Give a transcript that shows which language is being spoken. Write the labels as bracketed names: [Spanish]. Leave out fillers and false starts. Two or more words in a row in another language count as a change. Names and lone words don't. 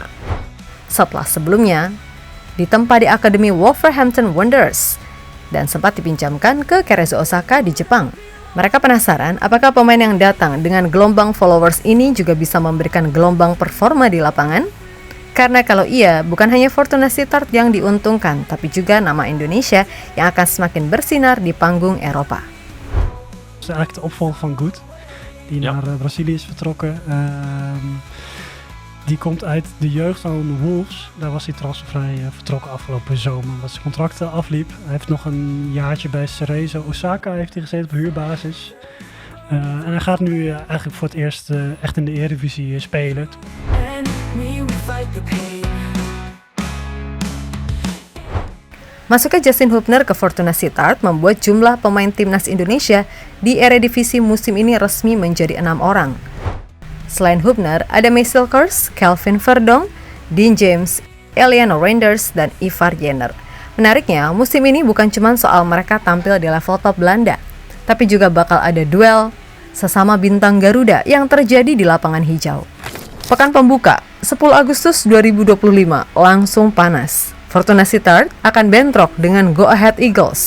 [Indonesian] Setelah sebelumnya ditempa di Akademi Wolverhampton Wanderers, dan sempat dipinjamkan ke Cerezo Osaka di Jepang. Mereka penasaran apakah pemain yang datang dengan gelombang followers ini juga bisa memberikan gelombang performa di lapangan? Karena kalau iya, bukan hanya Fortuna Sittard yang diuntungkan, tapi juga nama Indonesia yang akan semakin bersinar di panggung Eropa. [Dutch] Dat is eigenlijk de opvolger van Good, die Ja. naar Brazilië is vertrokken. Die komt uit de jeugd van Wolves. Daar was hij transfervrij vertrokken afgelopen zomer. Omdat zijn contract afliep. Hij heeft nog een jaartje bij Cerezo Osaka heeft hij gezeten op huurbasis. En hij gaat nu eigenlijk voor het eerst echt in de Eredivisie spelen. [Indonesian] Masuknya Justin Hubner ke Fortuna Sittard membuat jumlah pemain timnas Indonesia di Eredivisie musim ini resmi menjadi 6 orang. Selain Hubner, ada Marcel Kers, Kelvin Verdonk, Dean James, Eliano Reinders, dan Ivar Jenner. Menariknya, musim ini bukan cuma soal mereka tampil di level top Belanda, tapi juga bakal ada duel sesama bintang Garuda yang terjadi di lapangan hijau. Pekan pembuka, 10 Agustus 2025, langsung panas. Fortuna Sittard akan bentrok dengan Go Ahead Eagles.